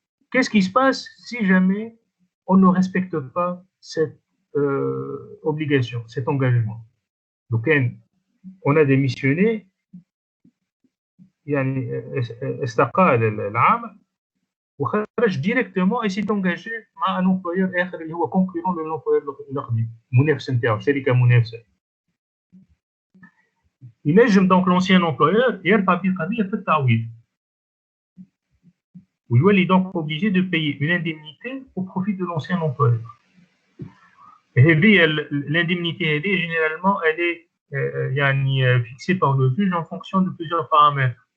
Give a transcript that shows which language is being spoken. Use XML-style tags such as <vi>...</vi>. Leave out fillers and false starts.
<fr>Qu'est-ce qui se passe si jamais on ne respecte pas cette obligation, cet engagement? Donc, on a démissionné,</fr> <ar>يعني استقال العامل وخرج</ar> <fr>directement et s'est engagé مع un employeur آخر اللي هو concurrent de l'employeur القديم،</fr> <ar>منافس نتاعو، شركة منافسة. ينجم</ar> <fr>donc l'ancien employeur</fr> <ar>يرفع فيه قضية في التعويض.</ar> <fr>ويولي donc obligé de payer une indemnité au profit de l'ancien employeur. L'indemnité, généralement, elle est fixée par le juge en fonction de plusieurs paramètres.</fr>